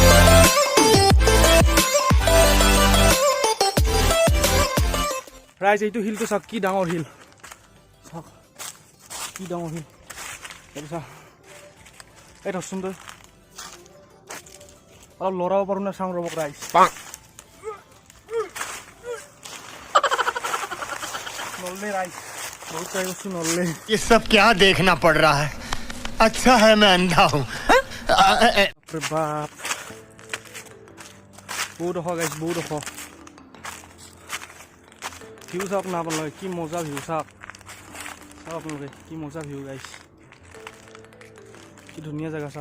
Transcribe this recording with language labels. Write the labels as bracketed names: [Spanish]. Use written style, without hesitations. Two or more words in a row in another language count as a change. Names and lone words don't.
[Assamese] ৰাইজ এইটো শিলটো চাওক, কি ডাঙৰ শিল চাওক, কি ডাঙৰ শিল। এইটো চাওক, এই ধৰচোন তই, অলপ লৰাব পাৰোঁ না, চাওঁ ৰ'ব ৰাইজ। নললে ৰাইজ, বহুত ট্ৰাই কৰিছোঁ, নললে। [Hindi] ये सब क्या देखना पड़ रहा है? अच्छा है मैं अंधा हूँ। [Assamese] বাপ, বহুত ওখ গাইজ, বহুত ওখ। ভিউ চাওক না আপোনালোকে, কি মজা ভিউ চাওক। চাওক আপোনালোকে কি মজা ভিউ গাইজ, কি ধুনীয়া জেগা চাওক।